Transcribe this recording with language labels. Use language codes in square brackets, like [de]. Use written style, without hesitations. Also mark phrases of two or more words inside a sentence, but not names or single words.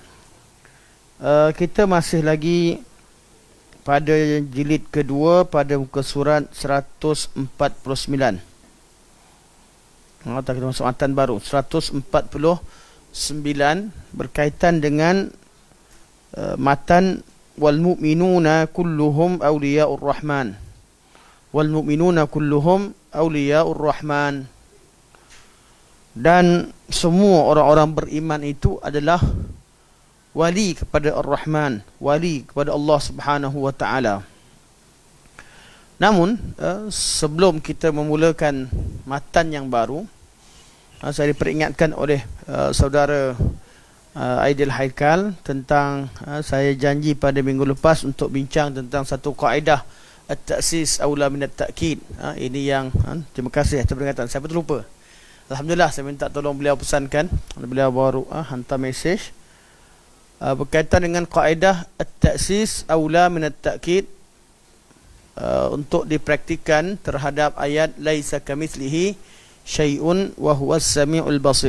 [ms] Kita masih lagi pada jilid kedua pada muka surat 149. Kita masuk matan baru 149 berkaitan dengan matan [ar] والمؤمنون كلهم أولياء الرحمن. والمؤمنون كلهم أولياء الرحمن. [ms] Dan semua orang-orang beriman itu adalah wali kepada Ar-Rahman, wali kepada Allah [ar] سبحانه وتعالى. [ms] Namun sebelum kita memulakan matan yang baru, saya diperingatkan oleh saudara Aidil Haikal tentang saya janji pada minggu lepas untuk bincang tentang satu kaedah [ar] التأسيس أولى من التأكيد. [ms] Ini yang terima kasih atas peringatan. Saya terlupa. Alhamdulillah, saya minta tolong beliau pesankan. Beliau baru hantar mesej berkaitan dengan kaedah [ar] التأسيس أولى من التأكيد, [ms] untuk dipraktikan terhadap ayat [ar] ليس كمثله شيء وهو السميع البصير.